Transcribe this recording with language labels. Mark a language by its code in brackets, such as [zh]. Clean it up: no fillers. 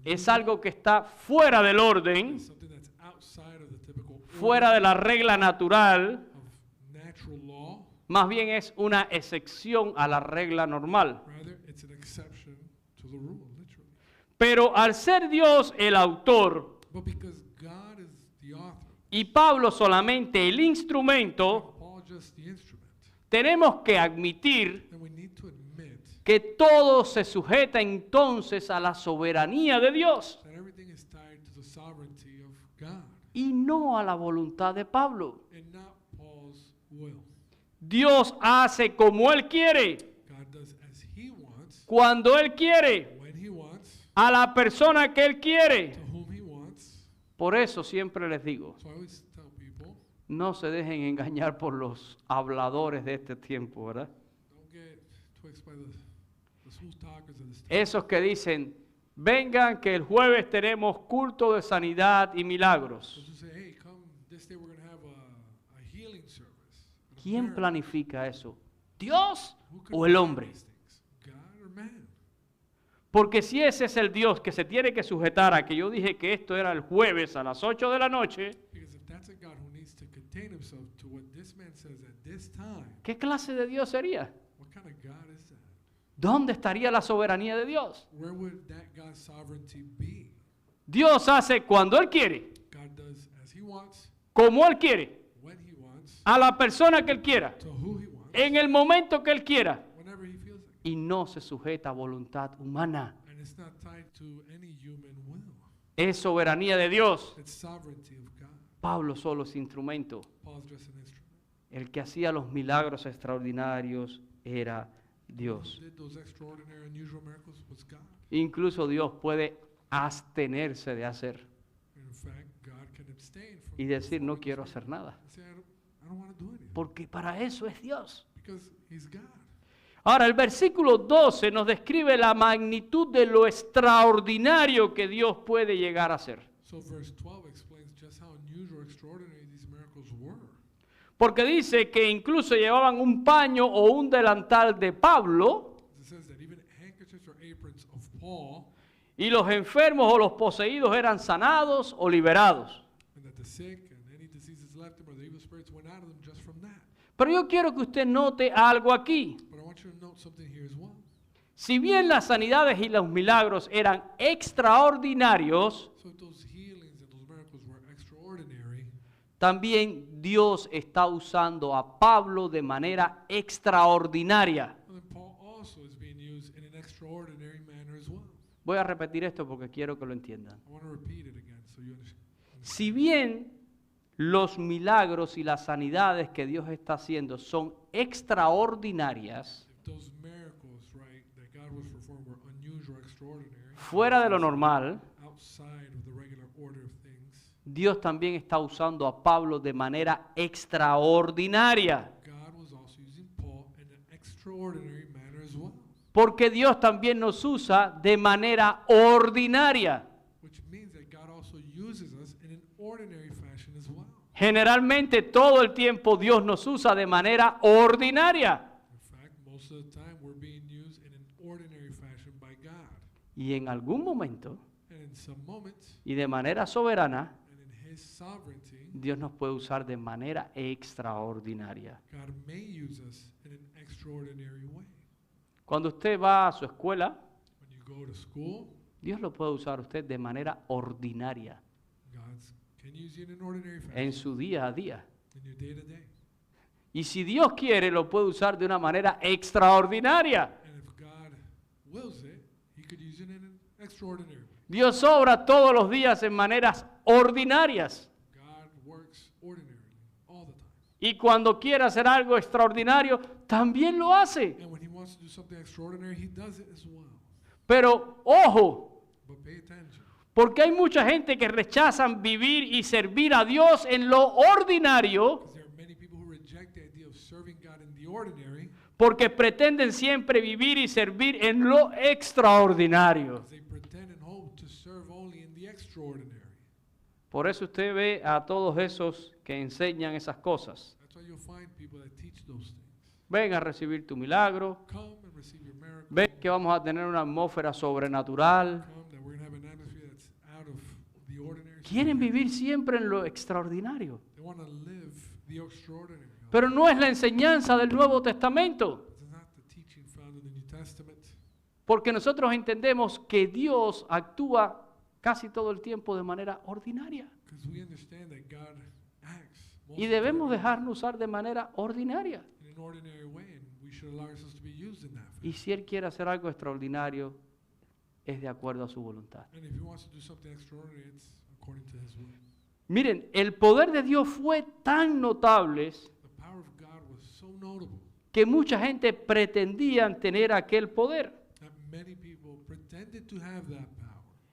[es] es algo que está fuera del orden, [en] something that's outside of the typical [es] fuera [en] order [es] de la regla natural, [en] of natural law. [es] más bien es una excepción a la regla normal. [en] Rather, it's an exception to the rule, literally. [es] Pero al ser Dios el autor [en] But because God is the author, [es] y Pablo solamente el instrumento, [en] Paul just the instrument, [es] tenemos que admitir [en] then we need to admit [es] que todo se sujeta entonces a la soberanía de Dios [en] that everything is tied to the sovereignty of God [es] y no a la voluntad de Pablo. [en] and not Paul's will. [es] Dios hace como Él quiere, [en] God does as he wants, [es] cuando Él quiere, [en] when he wants, [es] a la persona que Él quiere. [en] to whom he wants. [es] Por eso siempre les digo, [en] So I always tell people, [es] no se dejen engañar por los habladores de este tiempo, ¿verdad? [en] don't get twixt by the smooth talkers of this time. [es] Esos que dicen, vengan que el jueves tenemos culto de sanidad y milagros. [en] Those who say, hey, come, this day we're going to have a healing service. a [es] ¿Quién [en] miracle. [es] planifica eso? ¿Dios [en] Who could [es] o el [en] plan [es] hombre? [en] these things? God or man? [es] Porque si ese es el Dios que se tiene que sujetar a que yo dije que esto era el jueves a las 8 de la noche, [en] Because if that's a God who needs to contain himself to what this man says at this time, [es] ¿qué clase de Dios sería? [en] what what kind of God is that? [es] ¿Dónde estaría la soberanía de Dios? [en] Where would that God's sovereignty be? [es] Dios hace cuando Él quiere, [en] God does as he wants, [es] como Él quiere, [en] when he wants, [es] a la persona que Él quiera, [en] to who he wants, [es] en el momento que Él quiera, [en] whenever he feels like. [es] y no se sujeta a voluntad humana. [en] And it's not tied to any human will. [es] Es soberanía de Dios. [en] It's sovereignty of God. [es] Pablo solo es instrumento. [en] Paul's just an instrument. [es] El que hacía los milagros extraordinarios era Dios. [en] Who did those extraordinary, unusual miracles was God. [es] Incluso Dios puede abstenerse de hacer [en] In fact, God can abstain from [es] y decir, no [en] performing [es] quiero [en] those [es] hacer nada. [en] miracles and say, I don't want to do anything. [es] Porque para eso es Dios. [en] Because he's God. [es] Ahora, el versículo 12 nos describe la magnitud de lo extraordinario que Dios puede llegar a hacer. [en] So verse 12 explains just how unusual, extraordinary these miracles were. [es] Porque dice que incluso llevaban un paño o un delantal de Pablo [en] It says that even handkerchiefs or aprons of Paul, [es] y los enfermos o los poseídos eran sanados o liberados. [en] and that the sick and any diseases left him or the evil spirits went out of them just from that. [es] Pero yo quiero que usted note algo aquí. [en] But I want you to note something here as well. [es] Si bien las sanidades y los milagros eran extraordinarios, [en] So those healings and those miracles were extraordinary. [es] también Dios está usando a Pablo de manera extraordinaria. [en] And then Paul also is being used in an extraordinary manner as well. [es] Voy a repetir esto porque quiero que lo entiendan. [en] I want to repeat it again so you understand. [es] Si bien los milagros y las sanidades que Dios está haciendo son extraordinarias, [en] If those miracles, right, that God was performing were unusual, extraordinary, [es] fuera de lo normal, [en] outside of the regular order of things, [es] Dios también está usando a Pablo de manera extraordinaria. [en] God was also using Paul in an extraordinary manner as well. [es] Porque Dios también nos usa de manera ordinaria. [en] Which means that God also uses us in an ordinary fashion as well. [es] Generalmente todo el tiempo Dios nos usa de manera ordinaria. [en] In fact, most of the time we're being used in an ordinary fashion by God. [es] Y en algún momento, [en] And in some moments, [es] y de manera soberana, [en] and in His sovereignty, [es] Dios nos puede usar de manera extraordinaria. [en] God may use us in an extraordinary way. [es] Cuando usted va a su escuela, [en] When you go to school, [es] Dios lo puede usar a usted de manera ordinaria, [en] God can use you in an ordinary fashion [es] en su día a día. [en] in your day to day. [es] Y si Dios quiere, lo puede usar de una manera extraordinaria. [en] And if God wills it, He could use it in an extraordinary way. [es] Dios obra todos los días en maneras ordinarias. [en] God works ordinarily all the time. [es] Y cuando quiere hacer algo extraordinario, también lo hace. [en] And when He wants to do something extraordinary, He does it as well. [es] Pero ojo, [en] But pay attention. [es] porque hay mucha gente que rechazan vivir y servir a Dios en lo ordinario, [en] Because there are many people who reject the idea of serving God in the ordinary, [es] porque pretenden siempre vivir y servir en lo extraordinario. [en] because they pretend and hope to serve only in the extraordinary. [es] Por eso usted ve a todos esos que enseñan esas cosas. [en] That's why you'll find people that teach those things. [es] Ven a recibir tu milagro, [en] Come and receive your miracle. [es] ven que vamos a tener una atmósfera sobrenatural. [en] Come that we're going to have an atmosphere that's out of the ordinary. [es] Quieren vivir siempre en lo extraordinario. [en] They want to live the extraordinary. [es] Pero no es la enseñanza del Nuevo Testamento. [en] This is not the teaching found in the New Testament. [es] Porque nosotros entendemos que Dios actúa casi todo el tiempo de manera ordinaria. [en] Because we understand that God acts most [es] Y [en] of the [es] debemos [en] time [es] dejarnos usar de manera ordinaria. [en] in an ordinary way, and we should allow ourselves to be used in that fashion. [es] Y si Él quiere hacer algo extraordinario, es de acuerdo a su voluntad. [en] And if He wants to do something extraordinary, it's according to His will. [es] Miren, el poder de Dios fue tan notable [en] The power of God was so notable [es] que mucha gente pretendían tener aquel poder. [en] that many people pretended to have that power.